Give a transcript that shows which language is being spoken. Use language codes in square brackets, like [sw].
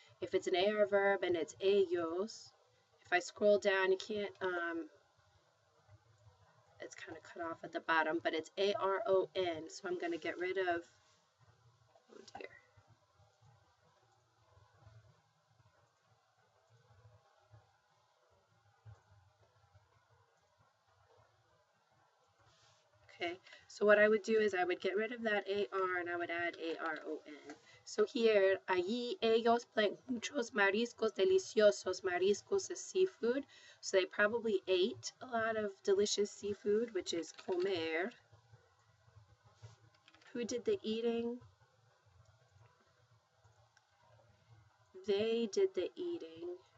[en] If it's an AR verb and it's ellos, if I scroll down, you can't, it's kind of cut off at the bottom, but it's ARON, so I'm going to get rid of, oh dear. Okay, so what I would do is I would get rid of that AR and I would add ARON. So here, [es] allí ellos blank muchos mariscos deliciosos. [en] Mariscos is seafood, so they probably ate a lot of delicious seafood, which is comer. Who did the eating? They did the eating.